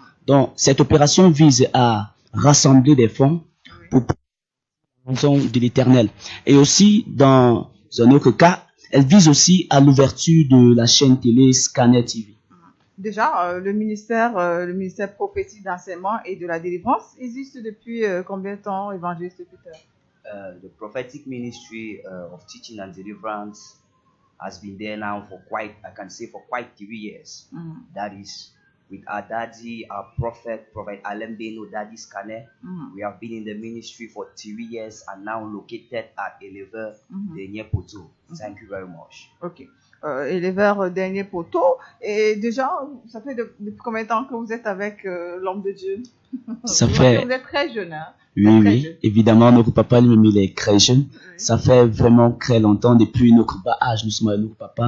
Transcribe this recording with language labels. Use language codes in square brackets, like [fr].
[fr] Donc, cette opération vise à rassembler des fonds pour la maison de l'Éternel. Et aussi, dans un autre cas, elle vise aussi à l'ouverture de la chaîne télé Scanner TV. Déjà, le ministère prophétique d'enseignement et de la délivrance existe depuis combien de temps, évangéliste Peter? [en] The prophetic ministry of teaching and deliverance has been there now for quite 3 years. That is with our daddy, our prophet Alain Beno, Daddy Scanner. We have been in the ministry for 3 years and now located at Éleveur Dernier Poteau. Thank you very much. Okay. [fr] Éleveur Dernier Poteau. Et déjà, ça fait depuis combien de temps que vous êtes avec l'homme de Dieu? Ça fait... Vous êtes très jeune, hein? Oui, jeune. Évidemment, notre papa lui-même, il est très jeune. Oui. Ça fait vraiment très longtemps, depuis notre bas âge, nous sommes avec notre papa.